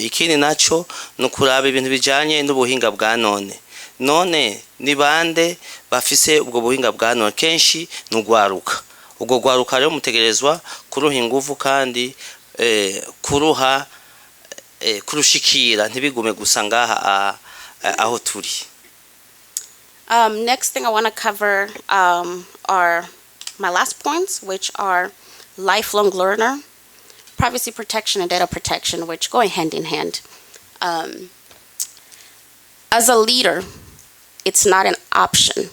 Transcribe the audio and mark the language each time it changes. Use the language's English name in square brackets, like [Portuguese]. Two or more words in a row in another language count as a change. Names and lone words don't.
[Rundi] Ikindi naco nukuraba ibintu bijanye n'ubuhinga bwa none ni bande bafise ubwo buhinga bwa none? Kenshi nugwaruka. Ubwo gwaruka rero mutegerezwa kuruha ingufu kandi kurushikira ntibigume gusa ngaha aho turi. [English] Next thing I want to cover are my last points, which are lifelong learner, privacy protection, and data protection, which go hand in hand. As a leader, it's not an option.